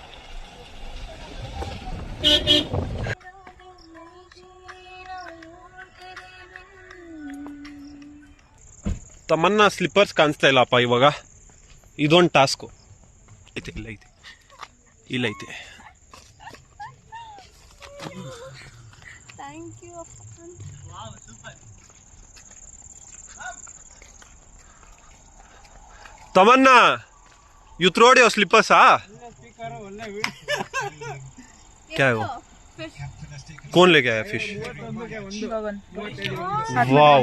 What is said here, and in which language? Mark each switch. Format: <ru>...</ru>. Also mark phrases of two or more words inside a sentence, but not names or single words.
<kn>ತಮ್ಮನ್ನ ಸ್ಲಿಪ್ಪರ್ಸ್ ಕಾಣಿಸ್ತಾ ಇಲ್ಲಪ್ಪ ಇವಾಗ. ಇದೊಂದು ಟಾಸ್ಕು ಐತೆ. ಇಲ್ಲ ಐತೆ.</kn> <en>thank you. तमन्ना you throwed your slippers</en> <hi>क्या है वो? कौन लेके आया फिश? वाओ,</hi>